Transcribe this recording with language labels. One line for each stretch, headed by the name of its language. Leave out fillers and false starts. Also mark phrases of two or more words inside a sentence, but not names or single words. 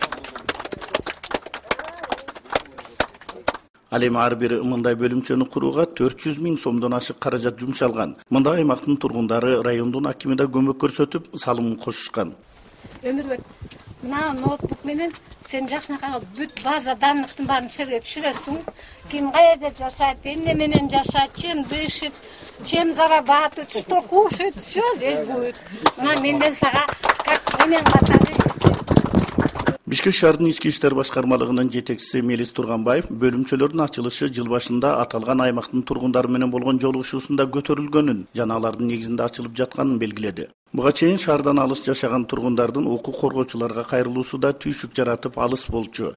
Kyrgyz: Ал эми ар бир мындай бөлүмчөнү курууга 400 миң сомдон ашык каражат жумшалган. Мында аймактын тургундары райондун акими да көмөк көрсөтүп, салымын кошушкан. Өмүрбек, мына ноутбук менен сен жакшынакай бүт база данныктын баарын түшүрөсүң. Ким каерде жашайт, эмне менен жашайт,
Russian: чем дышит, чем зарабатывает, что кушает, все здесь будет.
Kyrgyz: Мына менден сага как менен катары. Бишкек шаарынын ички иштер башкармалыгынын жетекчиси Мелис Турганбаев бөлүмчөлөрдүн ачылышы жыл башында аталган аймактын тургундары менен болгон жолугушуусунда көтөрүлгөнүн жана алардын негизинде ачылып жатканын белгиледи. Буга чейин шаардан алыс жашаган тургундардын укук коргоочуларга кайрылуусу да түйшүк жаратып алыс болчу.